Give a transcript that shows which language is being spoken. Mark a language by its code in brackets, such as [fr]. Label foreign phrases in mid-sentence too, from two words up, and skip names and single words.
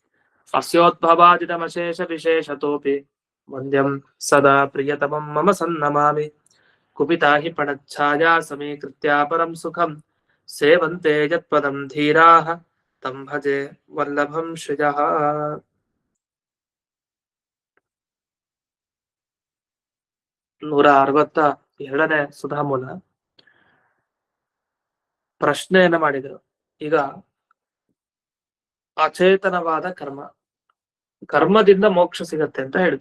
[sa] अस्योद्भवादितमशेषविशेषतोऽपि वन्द्यं सदा प्रियतमं मम सन्नमामि कुपिता हि पणच्छाया समीकृत्या परं सुखं सेवन्ते यत्पदं धीराः तं भजे वल्लभं श्रियः [kn] 162ನೇ ಸುಧಾಮೂಲ ಪ್ರಶ್ನೆಯನ್ನ ಮಾಡಿದರು. ಈಗ ಅಚೇತನವಾದ ಕರ್ಮದಿಂದ ಮೋಕ್ಷ ಸಿಗತ್ತೆ ಅಂತ ಹೇಳಿದ್ರು.